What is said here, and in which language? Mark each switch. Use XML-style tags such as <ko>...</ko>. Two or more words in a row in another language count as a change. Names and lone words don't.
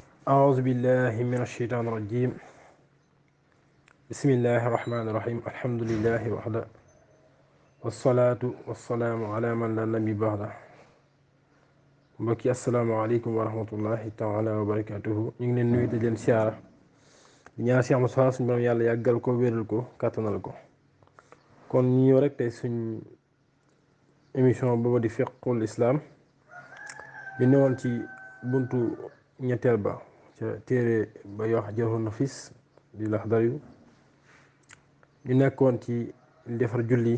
<ar>أعوذ بالله من الشيطان الرجيم. بسم الله الرحمن الرحيم. الحمد لله وحده والصلاة والسلام على من لا نبي بعده. mbokki السلام عليكم ورحمة الله تعالى وبركاته.</ar> <wo>ñu ngi leen nuyu di leen siyaara di ñaan si am solo suñu borom yàlla yàggal ko wéral ko kàttanal ko. kon ñu ñëw rek tey suñ émission boobu di</wo> <ar>فقه الإسلام</ar> <wo>ñu newoon ci buntu ñetteel ba ca téere ba yoo wax Jarhun Nafis di Laxdari ñu nekkoon ci defar julli.</wo>